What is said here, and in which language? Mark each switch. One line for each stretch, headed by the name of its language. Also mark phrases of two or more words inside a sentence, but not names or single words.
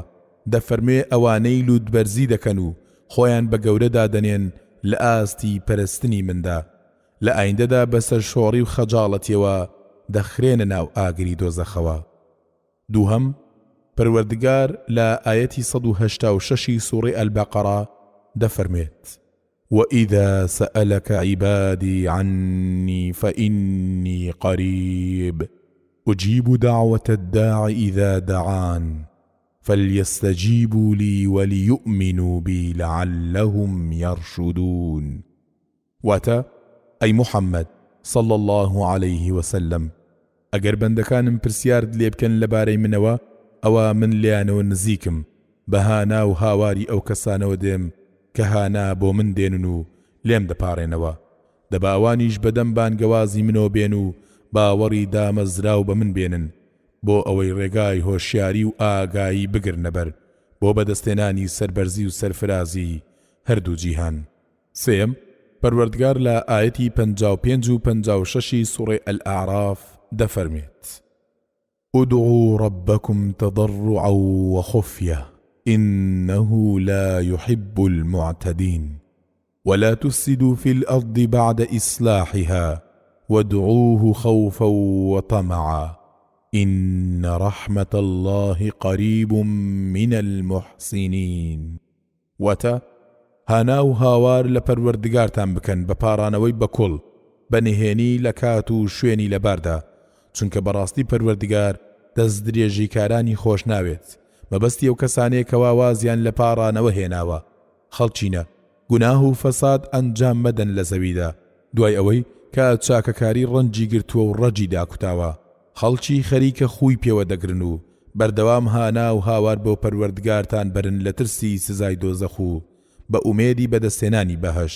Central Kurdish: دەفەرمێ ئەوانەی لوودبەرزی دەکەن و خۆیان بە گەورەدا دەنێن لە ئاستی پەرستنی مندا لە ئایندەدا بەسەر شۆڕی و خەجاڵەتیەوە دەخرێنە ناو ئاگری دۆزەخەوە. دووهەم پەروەردگار لە ئاەتی 186 سوورەی ئەلبەقەرە دەفەرمێت
Arabic: وإذا سألك عبادي عني فإني قريب أجيب دعوة الداع إذا دعان فليستجيبوا لي وليؤمنوا بي لعلهم يرشدون.
Central Kurdish: واتا
Arabic: أي محمد صلى الله عليه وسلم
Central Kurdish: ئەگەر بەندەکانم پرسیارت لێ بکەن لەبارەی منەوە ئەوە من لیانەوە نزیکم بە هانا و هاواری ئەو کەسانەوە دێم کە هانا بۆ من دێنن و لێم دەپارێنەوە. دەبا ئەوانیش بەدەم بانگەوازی منەوە بێن و باوەڕی دامەزراو بە من بێنن بۆ ئەوەی ڕێگای هۆشیاری و ئاگایی بگرنەبەر بۆ بەدەستێنانی سەربەرزی و سەرفرازی هەردوو جیهان. سێم، پەروەردگار لە ئاەتی 55 و 56 سوڕەی ئەلئاعراف دەفەرمێت:
Arabic: ادعوا ربكم تضرعا وخفية إنه لا يحب المعتدين ولا تفسدوا في الأرض بعد إصلاحها وادعوه خوفا وطمعا إن رحمة الله قريب من المحسنين.
Central Kurdish: وتا هاناو هاوار لپروردگارتان بکەن بە پارانەوەی بەکوڵ بەنهێنی لە کات و شوێنی لەباردا، چونکە بەڕاستی پەروەردگار دەست درێژی کارانی خۆش ناوێت. مەبەستی ئەو کەسانەیە کەوا وازیان لە پارانەوە هێناوە خەڵچینە گوناه و فەساد ئەنجام مەدەن لە زەویدا، دوای ئەوەی کە چاکەکاری ڕەنجی گرتووە و ڕەجی داکوتاوە خەڵکی خەریکە خوی پێوە دەگرن و بەردەوام هانا و هاوار بۆ پەروەردگارتان برن لە ترسی سزای دۆزەخ و بە ئومێدی بەدەستێنانی بەهەشت.